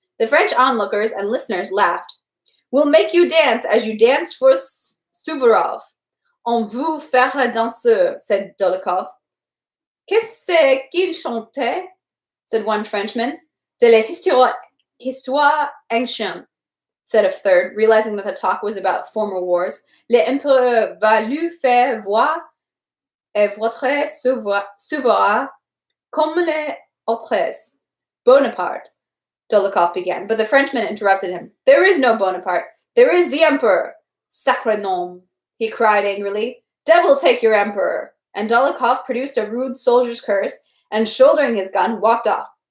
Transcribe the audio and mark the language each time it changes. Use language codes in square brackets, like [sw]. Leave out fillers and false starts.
[en] The French onlookers and listeners laughed. We'll make you dance as you danced for Suvorov. [fr] On vous fera danser, [en] said Dolokhov. [fr] Qu'est-ce qu'il chantait? [en] Said one Frenchman. [fr] De la histoire ancienne, [en] said a third, realizing that the talk was about former wars. [fr] L'empereur va lui faire voir et votre souverain comme les autres. [en] Bonaparte, Dolokhov began, but the Frenchman interrupted him. There is no Bonaparte. There is the emperor. [fr] Sacre nom, [en] he cried angrily. Devil take your emperor. And Dolokhov produced a rude soldier's curse and, shouldering his gun, walked off.